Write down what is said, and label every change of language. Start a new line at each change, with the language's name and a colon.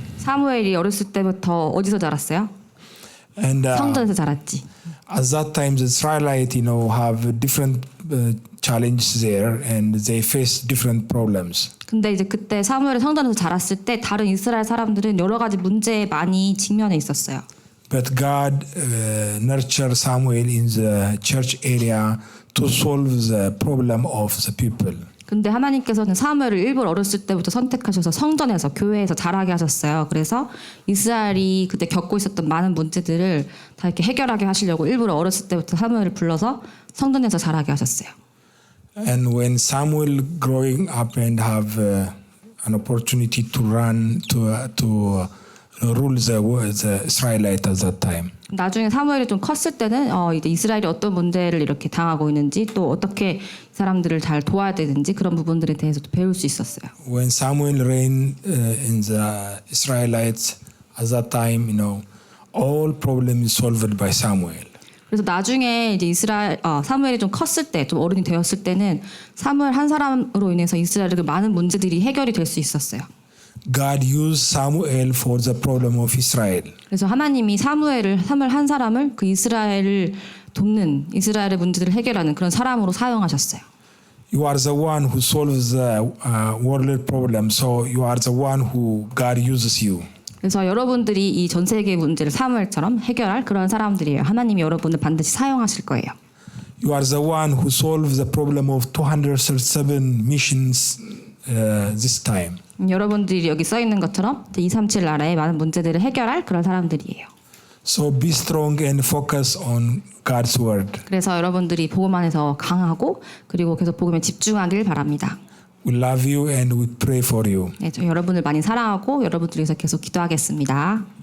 Korean: 사무엘이 어렸을 때부터 어디서 자랐어요?
English: And
Korean: 성전에서 자랐지.
English: at that time, the Israelites, you know, have different challenges there, and they face different problems.
Korean: 근데 이제 그때 사무엘이 성전에서 자랐을 때 다른 이스라엘 사람들은 여러 가지 문제에 많이 직면해 있었어요.
English: But God nurtured Samuel in the church area to solve the problem of the people.
Korean: 근데 하나님께서는 사무엘을 일부러 어렸을 때부터 선택하셔서 성전에서 교회에서 자라게 하셨어요. 그래서 이스라엘이 그때 겪고 있었던 많은 문제들을 다 이렇게 해결하게 하시려고 일부러 어렸을 때부터 사무엘을 불러서 성전에서 자라게 하셨어요.
English: And when Samuel growing up and have an opportunity to run to rule the Israelites at that time.
Korean: 나중에 사무엘이 좀 컸을 때는 이제 이스라엘이 어떤 문제를 이렇게 당하고 있는지 또 어떻게 이 사람들을 잘 도와야 되는지 그런 부분들에 대해서도 배울 수 있었어요.
English: When Samuel reigned in the Israelites at that time, you know, all problems solved by Samuel.
Korean: 그래서 나중에 이제 사무엘이 좀 컸을 때, 좀 어른이 되었을 때는 사무엘 한 사람으로 인해서 이스라엘의 많은 문제들이 해결이 될 수 있었어요.
English: God used Samuel for the problem of Israel.
Korean: 그래서 하나님이 사무엘 한 사람을 그 이스라엘을 돕는 이스라엘의 문제들을 해결하는 그런 사람으로 사용하셨어요.
English: You are the one who solves the world problem, so you are the one who God uses you.
Korean: 그래서 여러분들이 이 전 세계의 문제를 사무엘처럼 해결할 그런 사람들이에요. 하나님이 여러분을 반드시 사용하실 거예요.
English: You are the one who solves the problem of 237 missions this time.
Korean: 여러분들이 여기 써 있는 것처럼 237 나라의 많은 문제들을 해결할 그런 사람들이에요.
English: So be strong and focus on God's word.
Korean: 그래서 여러분들이 복음 안에서 강하고 그리고 계속 복음에 집중하길 바랍니다.
English: We love you and we pray for you.
Korean: 네, 저 여러분을 많이 사랑하고 여러분들 위해서 계속 기도하겠습니다.